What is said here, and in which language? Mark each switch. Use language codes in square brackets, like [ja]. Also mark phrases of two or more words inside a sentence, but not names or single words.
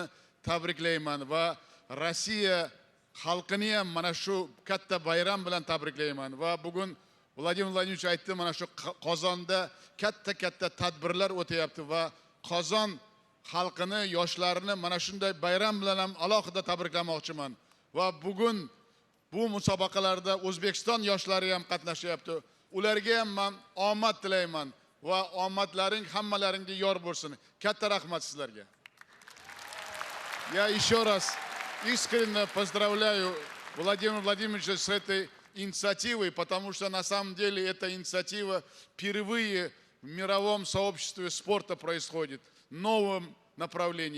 [uz] tabriklayman va Rossiya xalqini ham mana shu katta bayram bilan tabriklayman va bugun Vladimir Vladimirovich aytdi, mana shu Qozonda katta tadbirlar o'tayapti va Qozon xalqini, yoshlarini mana shunday bayram bilan ham alohida tabriklamoqchiman va bugun bu musobaqalarda O'zbekiston yoshlari ham qatnashyapti. Ularga ham men omad tilayman va omadlaring hammalaringga yor bo'lsin. Katta rahmat sizlarga. [ru] Я еще раз искренне поздравляю Владимира Владимировича с этой инициативой, потому что на самом деле эта инициатива впервые в мировом сообществе спорта происходит, в новом направлении.